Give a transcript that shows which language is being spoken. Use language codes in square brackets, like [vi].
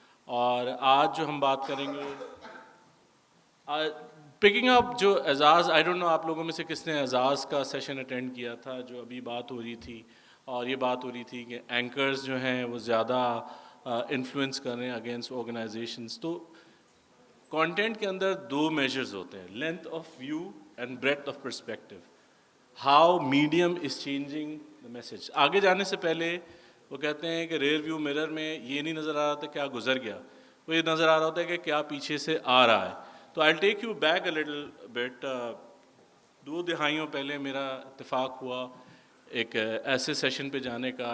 [ur] اور آج جو ہم بات کریں گے پکنگ اپ جو اعزاز، [en] I don't know [ur] آپ لوگوں میں سے کس نے اعزاز کا سیشن اٹینڈ کیا تھا. جو ابھی بات ہو رہی تھی اور یہ بات ہو رہی تھی کہ اینکرز جو ہیں وہ زیادہ انفلوئنس کر رہے ہیں اگینسٹ آرگنائزیشنس. تو کانٹینٹ کے اندر دو میجرز ہوتے ہیں، [en] Length of view and breadth of perspective. How medium is changing the message. [ur] آگے جانے سے پہلے وہ کہتے ہیں کہ ریئر ویو مرر میں یہ نہیں نظر آ رہا تھا کیا گزر گیا، وہ یہ نظر آ رہا ہوتا ہے کہ کیا پیچھے سے آ رہا ہے. تو [en] I take you back a little bit. [ur] 2 دہائیوں پہلے میرا اتفاق ہوا ایک ایسے سیشن پہ جانے کا.